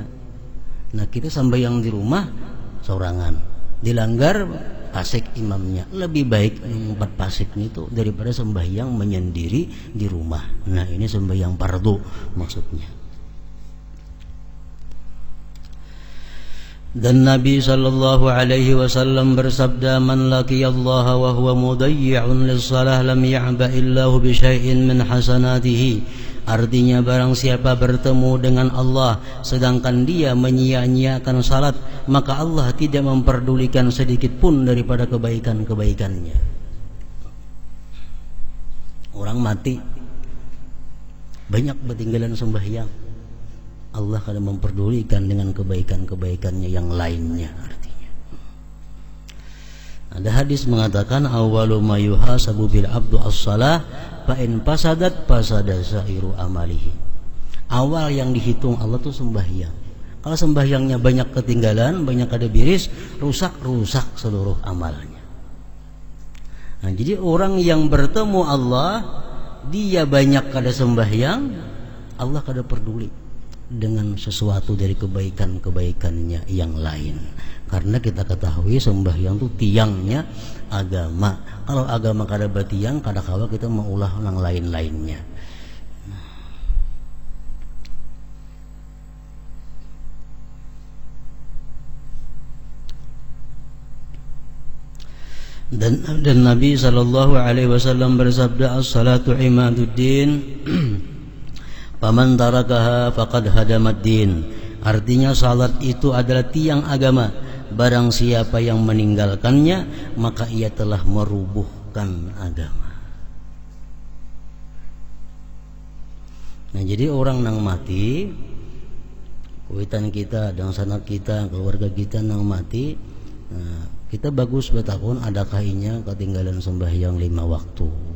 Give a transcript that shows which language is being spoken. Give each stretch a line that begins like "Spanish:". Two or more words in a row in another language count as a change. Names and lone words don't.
Indonesian: Nah, kita sembahyang di rumah seorangan, dilanggar fasik imamnya, lebih baik empat fasik itu daripada sembahyang menyendiri di rumah. Nah, ini sembahyang fardu maksudnya. Dan Nabi
Arabic: صلى الله عليه وسلم
Indonesian: bersabda,
Arabic: من لقي الله وهو مضيع للصلاة لم يعبأ الله بشيء من حسناته.
Indonesian: Artinya barang siapa bertemu dengan Allah sedangkan dia menyia-nyiakan salat, maka Allah tidak memperdulikan sedikit pun daripada kebaikan-kebaikannya. Orang mati banyak ketinggalan sembahyang, Allah akan memperdulikan dengan kebaikan-kebaikannya yang lainnya. Artinya ada hadis mengatakan,
Arabic: أول ما يحاسب به العبد الصلاة فإن فسدت فسد سائر عمله.
Indonesian: Awal yang dihitung Allah tuh sembahyang. Kalau sembahyangnya banyak ketinggalan, banyak ada biris, rusak seluruh amalnya. Nah, jadi orang yang bertemu Allah, dia banyak kada sembahyang, Allah kada peduli dengan sesuatu dari kebaikan-kebaikannya yang lain. Karena kita ketahui sembahyang itu tiangnya agama.
Banjar: Kalau agama kada batiang, kada kawa kita mengulah yang lain-lainnya.
Indonesian: Dan Nabi
Arabic: صلى الله عليه وسلم bersabda, الصلاة عماد الدين فمن تركها فقد هدم الدين.
Indonesian: Artinya salat itu adalah tiang agama, barang siapa yang meninggalkannya maka ia telah merubuhkan agama.
Banjar: Nah, jadi orang nang mati, kuitan kita dan sanak kita, keluarga kita nang mati, nah, kita bagus betapun adakah inya ketinggalan sembahyang 5 waktu.